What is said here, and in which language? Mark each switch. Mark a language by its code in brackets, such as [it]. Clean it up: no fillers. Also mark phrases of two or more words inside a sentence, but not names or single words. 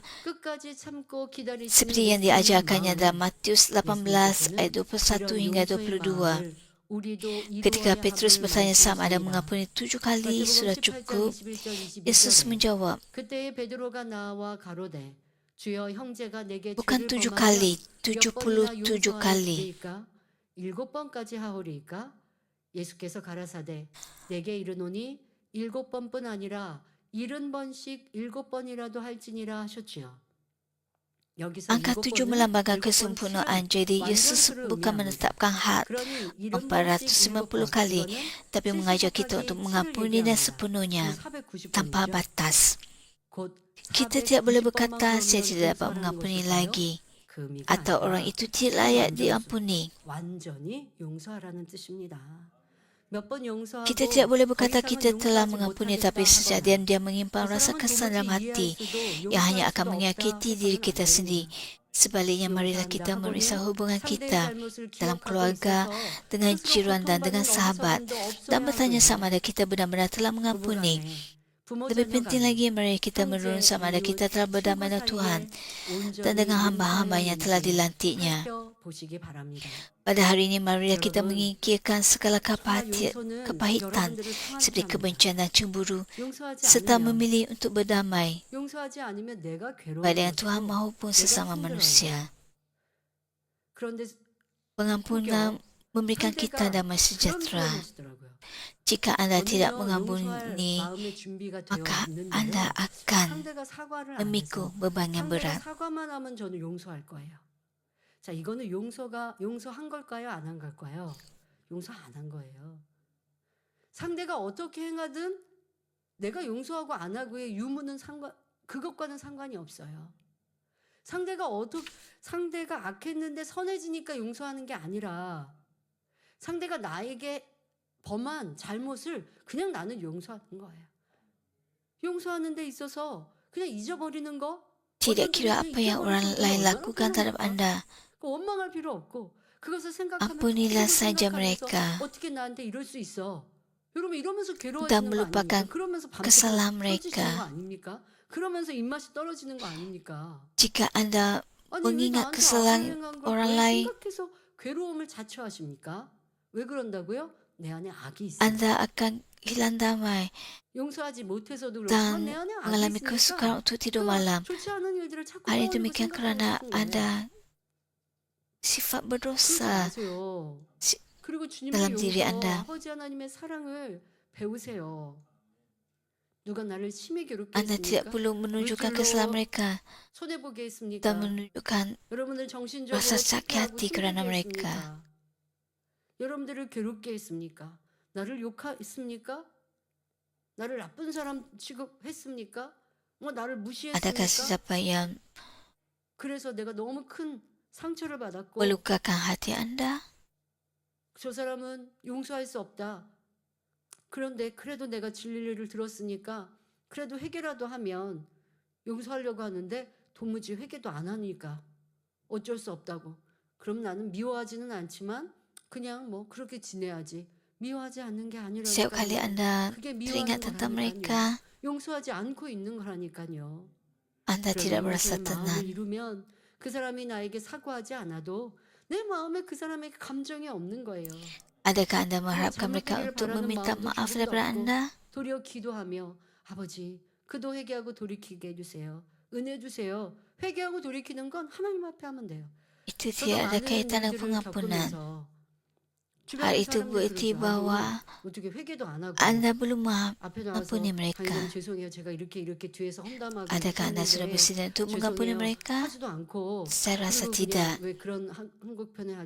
[ms] Seperti yang diajarkannya dalam Matius 18 ayat 21 hingga 22. Ketika Petrus bertanya sama ada mengampuni 7 kali sudah cukup, Yesus menjawab, bukan 7 kali, 77 kali. [ko] 7번까지 하오리이까? 예수께서 가라사대 내게 이르노니 7번뿐 아니라 70번씩 7번이라도 할지니라 하셨지요. [ms] Angka 7 melambangkan kesempurnaan. Jadi Yesus bukan menetapkan had 450 kali, tapi mengajar kita untuk mengampuni dan sepenuhnya tanpa batas. [ko] 곧 [ms] Kita tidak boleh [ko] 490번만 [ms] berkata saya [ko] 그러면 [ms] tidak dapat [ko] 용서하라는 [ms] mengampuni [ko] 것일까요? [ms] lagi [ko] 그 의미가 [ms] atau [ko] 아니라 [ms] orang itu tidak layak diampuni. [ko] 완전히 용서하라는 뜻입니다. 몇 번 용서하고 [ms] Kita tidak boleh [ko] 더 [ms] berkata [ko] 이상은 [ms] kita telah [ko] 용서하지 [ms] mengampuni [ko] 못하겠다 [ms] tapi sejak [ko] 하거나 [ms] dia menyimpan [ko] 그 [ms] rasa [ko] 사람을 [ms] kesal dalam [ko] 도무지 [ms] hati [ko] 이해할 수도 [ms] yang hanya [ko] 용서할 [ms] akan [ko] 수도 없다 [ms] menyakiti diri [ko] 해서는 [ms] kita [ko] 안 [ms] sendiri. [ko] 됩니다. [ms] Sebaliknya, marilah kita [ko] 용서한다 [ms] memeriksa [ko] 하고는 [ms] hubungan [ko] 상대의 [ms] kita [ko] 잘못을 [ms] dalam [ko] 기억하고 [ms] keluarga, [ko] 있어서 [ms] dengan [ko] 스스로 [ms] jiran dan dengan [ko] 고통받는 [ms] sahabat [ko] 어리석음도 [ms] dan [ko] 없어야 [ms] bertanya sama [ko] 하고요. [ms] ada kita benar-benar telah mengampuni. [ko] 부부간에 부모 [ms] Lebih [ko] 자녀 [ms] penting [ko] 간에 [ms] lagi, mari kita [ko] 형제 [ms] merenung sama ada [ko] 이웃 [ms] kita telah [ko] 친구 [ms] berdamai dengan Tuhan [ko] 사이에 [ms] dan dengan [ko] 온전히 [ms] hamba-hamba yang telah [ko] 용서하였는지 [ms] dilantiknya. [ko] 살펴보시기 바랍니다. [ms] Pada hari ini, marilah kita [ko] 여러분, [ms] menyingkirkan segala [ko] 정말 용서는 [ms] kepahitan [ko] 여러분들을 상하게 [ms] seperti [ko] 합니다. [ms] kebencian dan cemburu [ko] 용서하지 [ms] serta [ko] 않으면 [ms] memilih untuk berdamai [ko] 용서하지 않으면 내가 괴로운 [ms] baik dengan Tuhan [ko] 것이고 [ms] maupun [ko] 내가 [ms] sesama [ko] 힘들어요. [ms] manusia. [ko] 그런데 [ms] Pengampunan memberikan kita [ko] 상대가 [ms] damai [ko] 그런 [ms] sejahtera. [ko] 표현하시더라고요. [ms] Jika anda tidak [ko] 저는요, [ms] mengampuni, [ko] 용서할 마음의 준비가 되어 [ms] maka [ko] 있는데요. [ms] anda akan [ko] 상대가 사과를 안 [ms] memikul [ko] 해서 [ms] beban yang [ko] 상대가 [ms] berat. [ko] 사과만 하면 저는 용서할 거예요. 자, 이거는 용서한 걸까요? 안 한 걸까요? 용서 안 한 거예요. 상대가 어떻게 행하든 내가 용서하고 안 하고의 유무는 그것과는 상관이 없어요. 상대가 악했는데 선해지니까 용서하는 게 아니라 상대가 나에게 범한 잘못을 그냥 나는 용서하는 거예요. 용서하는 데 있어서 그냥 잊어버리는 거? [ms] Tidak kira apa yang orang lain lakukan terhadap anda. [ko] 원망할 필요 없고 그것을 생각하면 [ms] Ampunilah [ko] 계속 [ms] saja [ko] 생각하면서 [ms] mereka [ko] 어떻게 나한테 이럴 수 있어? 여러분 이러면서 [ms] dan [ko] 괴로워지는 거 아닙니까? [ms] melupakan [ko] 그러면서 밤새 [ms] kesalahan [ko] 떨어지시는 거 [ms] mereka. [ko] 아닙니까? 그러면서 입맛이 떨어지는 거 아닙니까? [ms] Jika anda [ko] 아니 왜 [ms] mengingat [ko] 나한테 [ms] kesalahan [ko] 악을 행한 걸 [ms] orang [ko] 왜 [ms] lain, [ko] 생각해서 괴로움을 자초하십니까? 왜 그런다고요? 내 안에 악이 있어요. [ms] anda akan hilang damai [ko] 용서하지 못해서도 [ms] dan [ko] 그렇지만 내 안에 악이 [ms] mengalami [ko] 있으니까 [ms] kesukaran untuk tidur malam. [ko] 좋지 않은 일들을 자꾸 [ms] Hal ini [ko] 떠올리고 [ms] demikian kerana [ko] 생각하는 거예요. [ms] ada sifat [ko] 그러지 [ms] berdosa [ko] 마세요. [ms] si- [ko] 그리고 주님의 [ms] dalam diri [ko] 용서, [ms] anda. [ko] 아버지 하나님의 사랑을 배우세요. 누가 나를 심히 괴롭게 [ms] Anda tidak [ko] 했습니까? [ms] perlu menunjukkan [ko] 물질로 [ms] kesalahan mereka [ko] 손해보게 했습니까? [ms] dan menunjukkan [ko] 여러분을 정신적으로 [ms] rasa sakit [ko] 피폐하고 [ms] hati kerana [ko] 힘들게 [ms] mereka. [ko] 했습니까? 여러분들을 괴롭게 했습니까? 나를 욕했습니까? 나를 나쁜 사람 취급했습니까? 나를 [ms] Adakah [ko] 무시했습니까? [ms] siapa yang [ko] 그래서 내가 너무 큰 상처를 받았고 [ms] melukakan hati anda? [ko] 저 사람은 용서할 수 없다. 그런데 그래도 내가 진리를 들었으니까 그래도 회개라도 하면 용서하려고 하는데 도무지 회개도 안 하니까 어쩔 수 없다고. 그럼 나는 미워하지는 않지만 그냥 뭐 그렇게 지내야지. 미워하지 않는 게 [ms] Setiap kali [ko] 아니라니까요. [ms] anda [ko] 그게 [ms] teringat [ko] 미워하는 [ms] tentang [ko] 거라니까요. [ms] mereka, [ko] 용서하지 않고 있는 거라니까요. [ms] anda tidak merasa [ko] 용서의 마음을 [ms] tenang. [ko] 이루면 그 사람이 나에게 사과하지 않아도 내 마음에 그 사람에게 감정이 없는 거예요. [ms] Adakah anda mengharapkan mereka [ko] 잘못되기를 [ms] untuk [ko] 바라는 [ms] meminta [ko] 마음도 [ms] maaf [ko] 조금도 [ms] daripada [ko] 없고 [ms] anda? [ko] 도리어 기도하며 아버지 그도 회개하고 돌이키게 해주세요. 은혜 주세요. 회개하고 돌이키는 건 하나님 앞에 하면 돼요. [ms] Itu [ko] 저도 [ms] tidak ada [ko] 많은 [ms] kaitan dengan [ko] 일들을 [ms] pengampunan. [ko] 겪으면서 [ms] Hal [ko] 주변의 [ms] itu [ko] 사람들이 [ms] berarti [ko] 그러죠. [ms] bahwa [ko] 아니, 어떻게 회개도 안 하고 [ms] anda belum [ko] 앞에 나와서 [ms] mengampuni mereka. [ko] 강의자님 죄송해요. 제가 이렇게 뒤에서 험담하게 [ms] Adakah anda sudah [ko] 했는데 [ms] bersedia untuk mengampuni [ko] 죄송해요. [ms] mereka? [ko] 하지도 않고 [ms] Saya rasa [ko] 그리고 [ms] tidak. [ko] 그냥 왜 그런 한국 편에 하죠?